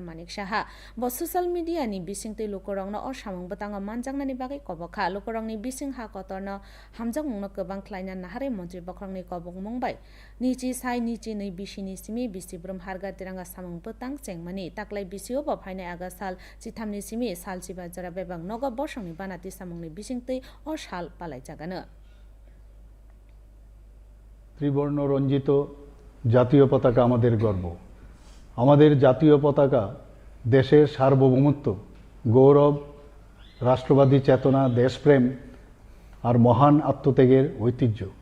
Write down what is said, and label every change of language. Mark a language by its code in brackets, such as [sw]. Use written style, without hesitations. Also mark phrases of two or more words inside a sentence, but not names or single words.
[trp] Manik Saha bo [en] social media [trp] ni bisingtei lukorongno o samung botanga manjaknani bagai kobakha lukorongni bising ha kotorno hamjak mungno kobang klaina nahare montri bokrongni kobok mungbai nichi sai nichi nei bisini simi bisibrum harga tiranga samung botang chengmani taklai bisio bo phainai agasal chithamni simi sal siba jara bebang nogo bosongni banati samungni bisingtei o sal palai [bn] ত্রিবর্ণ রঞ্জিত জাতীয় পতাকা আমাদের গর্ব। আমাদের জাতীয় পতাকা দেশের সার্বভৌমত্ব, গৌরব, রাষ্ট্রবাদী চেতনা, দেশপ্রেম আর মহান আত্মত্যাগের ঐতিহ্য।